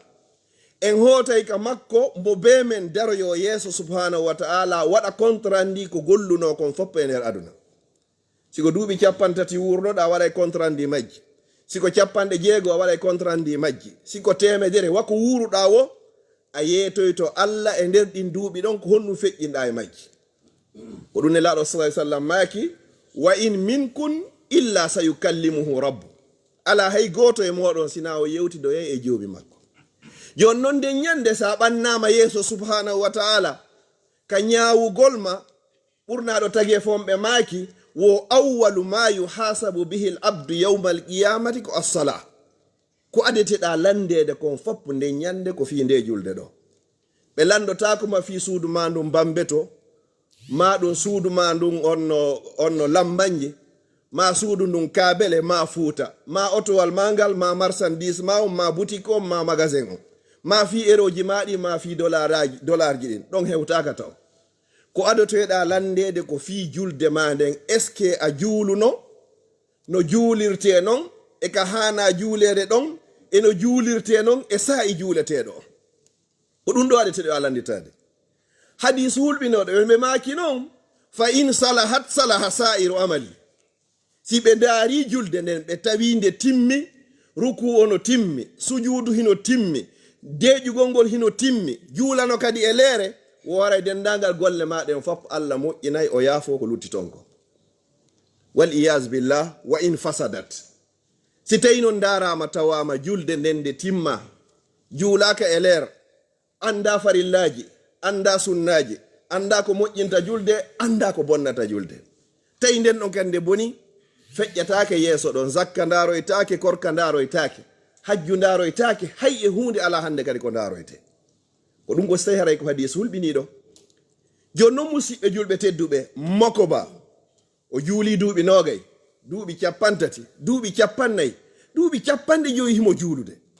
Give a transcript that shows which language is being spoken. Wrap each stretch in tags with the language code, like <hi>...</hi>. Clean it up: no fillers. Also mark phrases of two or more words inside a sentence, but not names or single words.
<ff>en hootay ka makko mbo be men daroyo yeeso</ff> <ar>subhanahu wa ta'ala</ar> <ff>waɗa contrat ndi ko golluno kon fop e nder aduna. siko duuɓi 30 wurnoɗa waɗa contrat ndi majji, siko 60 a waɗa contrat ndi majji, siko 100 wako wuruɗa wo a yeetoy to Allah e nder ɗin duuɓi ɗon ko honɗum feƴƴinɗa e majji. ko ɗum nelaɗo</ff> <ar>sallallahu alaihi wasallam</ar> <ff>maki</ff> <ar>wa in minkun illa sayukallimuhu rabbu</ar> <ff>ala hay goto e moɗon sina o yewtido e joomi makko jon non de nyande sa ɓannama yeeso</ff> <ar>subhanahu wa ta'ala</ar> <ff>ka ñaawugol ma ɓurnaɗo tagi fomɓe maaki wo</ff> <ar>awwalu ma yuhasabu bihi l abdu yawma al qiyamati</ar> <ff>ko assala ko adeteɗa landede kon foppu nde ñande ko fi nde julde ɗo ɓe landotako fi suudu ma ndum bambeto ma ɗum suudu ma ndun onno lambanje ma suudu ndun kabele ma fuuta ma otowal mangal ma marchandise ma ma boutique on ma magasin on ma fi eroji maɗi ma fi dollar ji ɗin ɗon hewtaka taw ko adotoyɗa landede ko fi julde ma nden est</ff> <fr>ce que</fr> <ff>a juuluno no juulirte non e ka hana juulere ɗon e no juulirte non e sa'i juuleteɗo ko ɗum ɗo adeteɗo a landitade hadis hulɓinoɗo ɓe maki non</ff> <ar>fa in salahat salaha sa'iru amali</ar> <ff>si ɓe daari julde nden ɓe tawi nde timmi ruku ono timmi sujudu hino timmi deƴugol ngol hino timmi juulano kadi e leere wora dendagal golle maɗen fof Allah moƴƴinayi o yaafo ko lutti ton ko</ff> <ar>wal iyas billah wa in fasadat</ar> <ff>si tawi non darama tawama julde nden nde timma juulaka e leer anda farillaji anda sunnaji anda ko moƴƴinta julde anda ko bonnata julde tawi nden ɗon kande boni feƴƴatake yeeso ɗon zakka daroytake korka daroytake hajju daroytake hay e hunde ala hande kadi ko daroyte ko ɗum ko so tawi haray ko hadis hulɓiniɗo joni noon musidɓe julɓe tedduɓe moko ba o juuli duuɓi nogay duuɓi capantati duuɓi capannayyi duuɓi capanɗe joyi himo juulude</ff>